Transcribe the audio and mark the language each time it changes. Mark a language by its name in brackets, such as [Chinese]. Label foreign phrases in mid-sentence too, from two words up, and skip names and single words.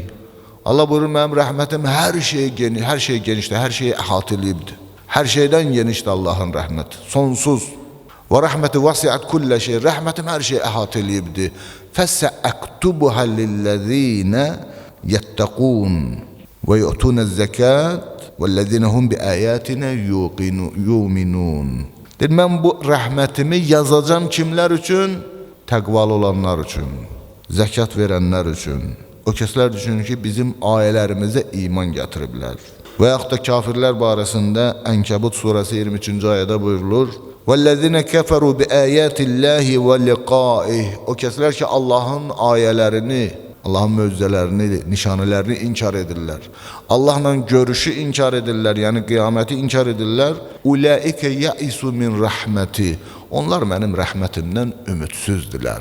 [Azerbaijani] Allah buyurur, mənim rəhmətim hər şey genişdir, hər şeyi əhatə eləyibdir. Hər şeydən genişdir Allahın rəhməti, sonsuz. [Arabic] و رحمتي وسعت كل شيء. [Azerbaijani] Rəhmətim hər şeyi əhatə eləyibdir. [Arabic] فسأكتبها للذين يتقون ويؤتون الزكاة وَالَّذِينَ هُمْ بِآيَاتِنَا يُؤْمِنُونَ. [Azerbaijani] Mən bu rəhmətimi yazacam kimlər üçün? Təqvalı olanlar üçün, zəkat verənlər üçün. O kəslər üçün ki, bizim ayələrimizə iman gətiriblər. Və yaxud da kafirlər barəsində Ənkəbut surəsi 23-cü ayədə buyurulur. [Arabic] وَالَّذِينَ كَفَرُوا بِآيَاتِ اللَّهِ وَلِقَائِهِ. [Azerbaijani] O kəslər ki, Allahın ayələrini, Allahın möcüzələrini, nişanələrini inkar edirlər. Allahla görüşü inkar edirlər, yəni qiyaməti inkar edirlər. [Arabic] أولئك يئسوا من رحمتي. [Azerbaijani] Onlar mənim rəhmətimdən ümidsizdilər.